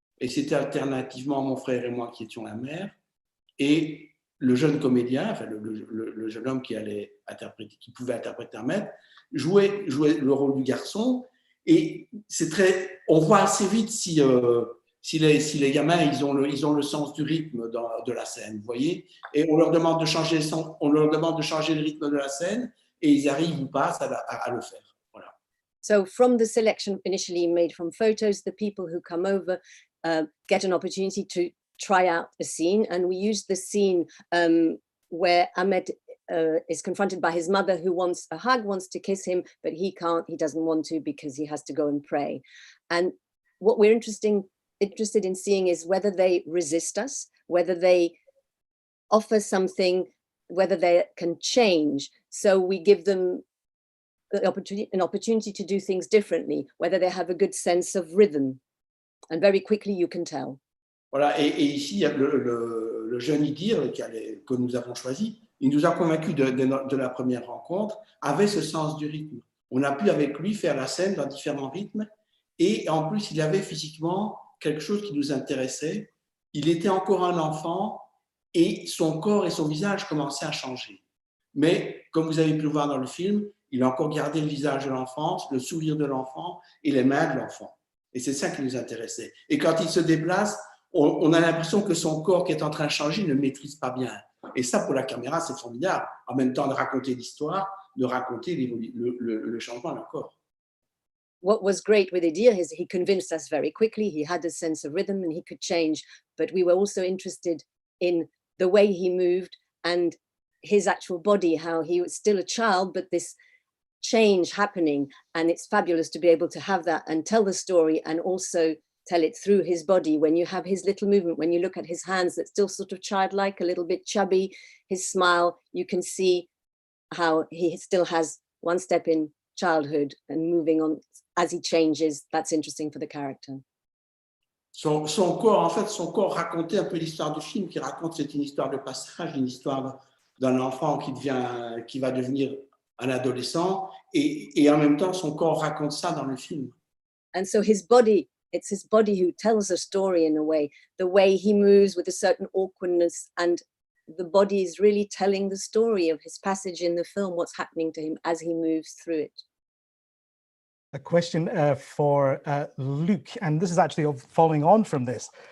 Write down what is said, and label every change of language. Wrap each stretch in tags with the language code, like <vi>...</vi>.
<fr>Et c'était alternativement mon frère et moi qui étions la mère, et le jeune comédien, enfin le jeune homme qui pouvait interpréter Ahmed, jouait le rôle du garçon. Et on voit assez vite si les gamins ils ont le sens du rythme de la scène, vous voyez. Et on leur demande de changer le rythme de la scène, et ils arrivent ou pas à le faire. Voilà.</fr> <en>So from the selection initially made from photos, the people who come over get an opportunity to try out a scene, and we used the scene where Ahmed is confronted by his mother, who wants a hug, wants to kiss him, but he doesn't want to because he has to go and pray. And what we're interested in seeing is whether they resist us, whether they offer something, whether they can change. So we give them an opportunity to do things differently, whether they have a good sense of rhythm. And very quickly you can tell.</en> <fr>Voilà, et ici, il y a le jeune Idir que nous avons choisi. Il nous a convaincus de la première rencontre, avait ce sens du rythme. On a pu avec lui faire la scène dans différents rythmes, et en plus, il avait physiquement quelque chose qui nous intéressait. Il était encore un enfant, et son corps et son visage commençaient à changer. Mais, comme vous avez pu le voir dans le film, il a encore gardé le visage de l'enfance, le sourire de l'enfant et les mains de l'enfant. Et c'est ça qui nous intéressait. Et quand il se déplace, on a l'impression que son corps qui est en train de changer ne maîtrise pas bien. Et ça, pour la caméra, c'est formidable. En même temps de raconter l'histoire, de raconter le changement d'un corps.</fr> <en>What was great with Idir is he convinced us very quickly. He had a sense of rhythm and he could change. But we were also interested in the way he moved and his actual body, how he was still a child, but this change happening. And it's fabulous to be able to have that and tell the story and also tell it through his body. When you have his little movement, when you look at his hands, that's still sort of childlike, a little bit chubby, his smile, you can see how he still has one step in childhood and moving on as he changes. That's interesting for the character.</en> <fr>Son corps racontait un peu l'histoire du film, qui raconte, c'est une histoire de passage, une histoire d'un enfant qui va devenir un adolescent, et en même temps, son corps raconte ça dans le film.</fr> <en>And so it's his body who tells a story in a way, the way he moves with a certain awkwardness, and the body is really telling the story of his passage in the film, what's happening to him as he moves through it. A question for Luc, and this is actually following on from this.</en>